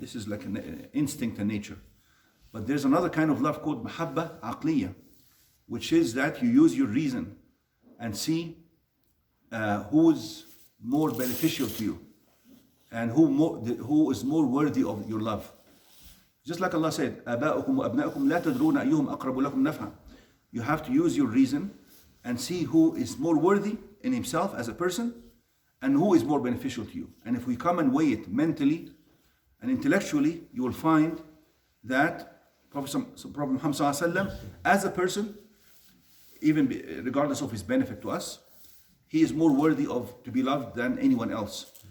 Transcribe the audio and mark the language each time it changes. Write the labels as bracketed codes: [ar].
[en] This is like an instinct and nature. But there's another kind of love called mahabba aqliyya, which is that you use your reason and see who's more beneficial to you and who is more worthy of your love. Just like Allah said, [ar] آباؤكم وأبناؤكم لا تدرون أيهم أقرب لكم نفعا. [en] You have to use your reason and see who is more worthy in himself as a person and who is more beneficial to you. And if we come and weigh it mentally and intellectually, you will find that Prophet Muhammad ﷺ, as a person, even regardless of his benefit to us, he is more worthy to be loved than anyone else.